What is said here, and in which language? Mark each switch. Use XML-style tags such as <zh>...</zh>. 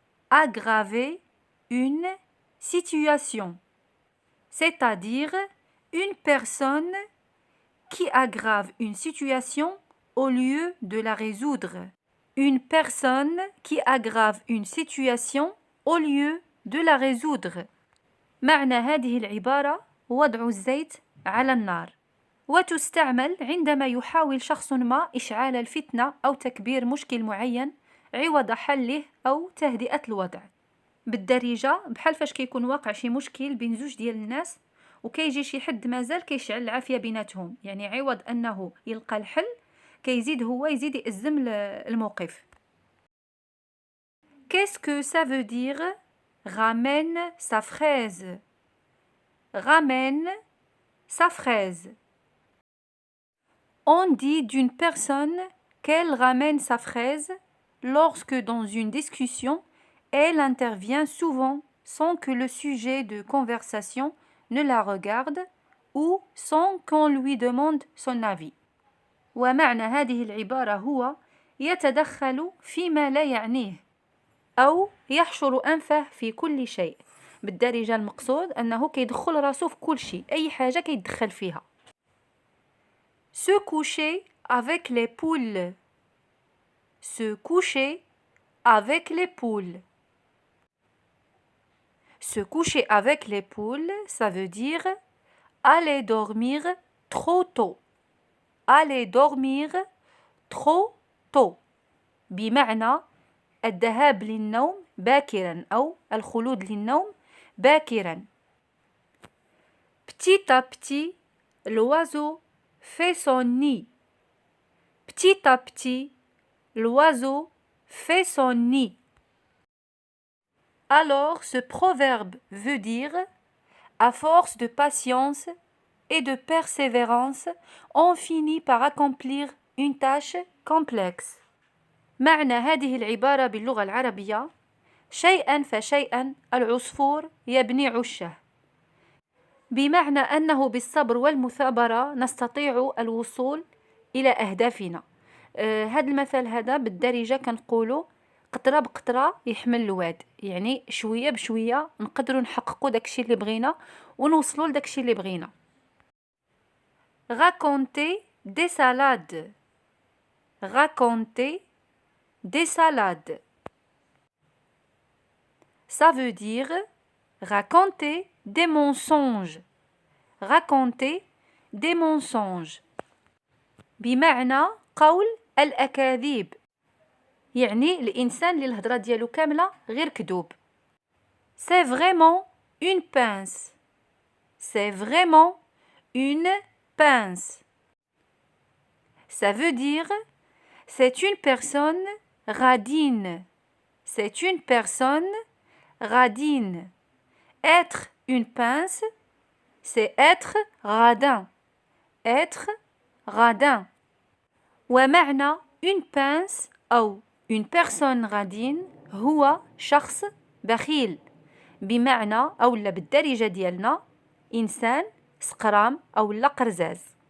<fr>Aggraver une situation. C'est-à-dire une personne qui aggrave une situation au lieu de la résoudre. Une personne qui aggrave une situation au lieu de la résoudre.</fr> <ar>معنى هذه العبارة وضع الزيت على النار، وتستعمل عندما يحاول شخص ما إشعال الفتنة أو تكبير مشكل معين عوض حله أو تهدئة الوضع. بالدارجة بحال فاش كيكون واقع شي مشكل بين زوج ديال الناس وكيجي شي حد مازال كيشعل العافية بيناتهم، يعني عوض أنه يلقى الحل كيزيد هو يزيد يأزم الموقف.</ar> <fr>Qu'est-ce que ça veut dire? Ramène sa fraise. Ramène sa fraise. On dit d'une personne qu'elle ramène sa fraise lorsque dans une discussion, elle intervient souvent sans que le sujet de conversation ne la regarde ou sans qu'on lui demande son avis.</fr> <ar>ومعنى هذه العبارة هو يتدخل فيما لا يعنيه أو يحشر أنفه في كل شيء. بالدارجة المقصود أنه كيدخل راسه في كل شيء، أي حاجة كيدخل فيها.</ar> <fr>Se coucher avec les poules. Se coucher avec les poules. Se coucher avec les poules, ça veut dire aller dormir trop tôt. Aller dormir trop tôt.</fr> <ar>بمعنى الذهاب للنوم باكرا أو الخلود للنوم باكرا.</ar> <fr>Petit à petit, l'oiseau fait son nid. Petit à petit, l'oiseau fait son nid. Alors, ce proverbe veut dire à force de patience et de persévérance, on finit par accomplir une tâche complexe.</fr> <ar>معنى هذه العبارة باللغة العربية شيئا فشيئا العصفور يبني عشه. بمعنى أنه بالصبر والمثابرة نستطيع الوصول إلى أهدافنا. هذا المثل هذا بالدارجة كنقولوا قطرة بقطرة يحمل الواد، يعني شوية بشوية نقدروا نحققوا داكشي اللي بغينا ونوصلوا لداكشي اللي بغينا.</ar> <fr>Raconter des salades. Raconter des salades. Ça veut dire raconter des mensonges. Raconter des mensonges.</fr> <ar>بمعنى قول الأكاذيب. يعني الإنسان اللي الهضرة ديالو كاملة غير كذوب.</ar> <fr>C'est vraiment une pince. C'est vraiment une pince. Ça veut dire c'est une personne radine. C'est une personne radine. Être une pince, c'est être radin. Être radin.</fr> <ar>ومعنى</ar> <fr>une pince</fr> <ar>أو</ar> <fr>une personne radine</fr> <ar>هو شخص بخيل. بمعنى أولا بالدارجة ديالنا إنسان سقرام أولا قرزاز.</ar>